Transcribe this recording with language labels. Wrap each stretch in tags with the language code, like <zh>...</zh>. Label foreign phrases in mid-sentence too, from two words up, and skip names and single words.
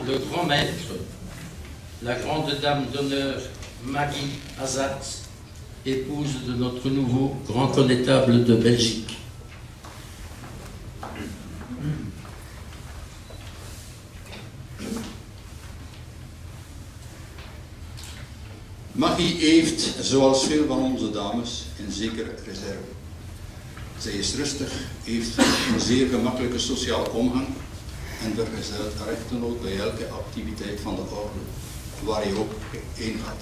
<fr>le grand maître, la grande dame d'honneur Maggie Azat, épouse de notre nouveau grand connétable de Belgique.</fr> <nl>Maggie heeft, zoals veel van onze dames, een zekere reserve. Zij is rustig, heeft een zeer gemakkelijke sociale omgang en vergezelt haar echtgenoot bij elke activiteit van de orde, waar hij ook heen gaat.</nl>